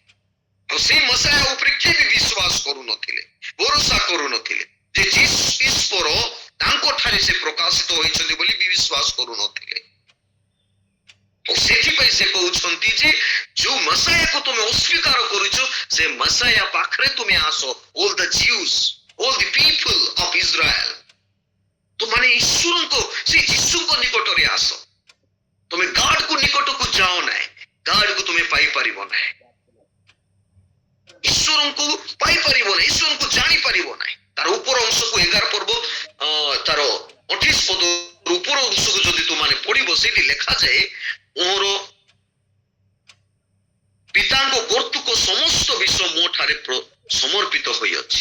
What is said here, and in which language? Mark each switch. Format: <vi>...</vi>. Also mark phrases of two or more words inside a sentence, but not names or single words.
<or>ଆଉ ସେଇ ମସାୟା ଉପରେ କିଏ ବି ବିଶ୍ୱାସ କରୁନଥିଲେ, ଭରସା କରୁନଥିଲେ ଯେ ଈଶ୍ୱର ତାଙ୍କ ଠାରେ ସେ ପ୍ରକାଶିତ ହୋଇଛନ୍ତି ବୋଲି ବି ବିଶ୍ୱାସ କରୁନଥିଲେ। ସେଥିପାଇଁ ସେ କହୁଛନ୍ତି ଯେ ଯୋଉ ମସାୟାକୁ ତୁମେ ଅସ୍ୱୀକାର କରୁଛ, ସେ ମସାୟା ପାଖରେ ତୁମେ ଆସ।</or> <en>all the Jews, all the people of Israel,</en> <or>ତୁମେ ଈଶ୍ୱରଙ୍କ ସେ ଯୀଶୁଙ୍କ ନିକଟରେ ଆସ। ତୁମେ ଗାଡ୍ କୁ ନିକଟକୁ ଯାଅ ନାହିଁ, ଗାଡ୍ କୁ ତୁମେ ପାଇପାରିବ ନାହିଁ, ଈଶ୍ୱରଙ୍କୁ ପାଇପାରିବ ନାହିଁ, ଈଶ୍ୱରଙ୍କୁ ଜାଣିପାରିବ ନାହିଁ। ତାର ଉପର ଅଂଶକୁ 11 ପର୍ବ ତାର 28 ପଦ ଉପର ଅଂଶକୁ ଯଦି ତୁମେ ପଢିବ, ସେଇଠି ଲେଖାଯାଏ ମୋର ପିତାଙ୍କ କର୍ତ୍ତୃକ ସମସ୍ତ ବିଷୟ ମୋ ଠାରେ ସମର୍ପିତ ହୋଇଅଛି।</or>